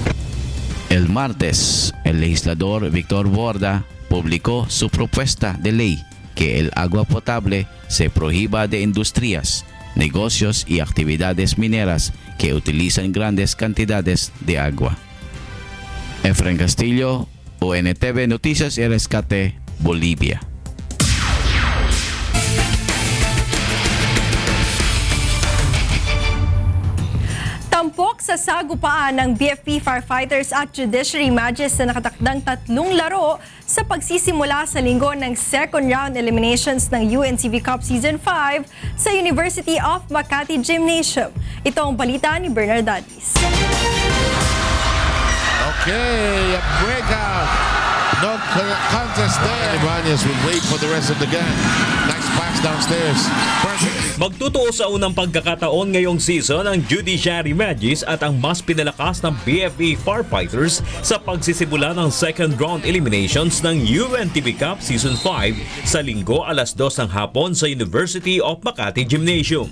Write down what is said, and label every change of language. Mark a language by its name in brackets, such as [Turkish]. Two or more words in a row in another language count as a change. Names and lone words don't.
[Spanish] El martes, el legislador Víctor Borda publicó su propuesta de ley que el agua potable se prohíba de industrias, negocios y actividades mineras que utilizan grandes cantidades de agua. Efren Castillo, UNTV Noticias y Rescate, Bolivia. [Filipino] Tampok sa sagupaan ng [English] BFP firefighters [Filipino] at [English] judiciary matches [Filipino] na nakatakdang 3 laro sa pagsisimula sa linggo ng [English] second round eliminations [Filipino] ng UNTV Cup Season 5 sa University of Makati Gymnasium. Ito ang balita ni Bernard Dadis. [English] Okay, a breakout. No contest there. Ibanez will wait for the rest of the game. Nice pass downstairs. [Filipino] Magtutuo sa unang pagkakataon ngayong season ang Judiciary Magis at ang mas pinalakas ng BFP Firefighters sa pagsisimula ng [English] second round eliminations [Filipino] ng UNTV Cup Season 5 sa linggo alas 2 ng hapon sa University of Makati Gymnasium.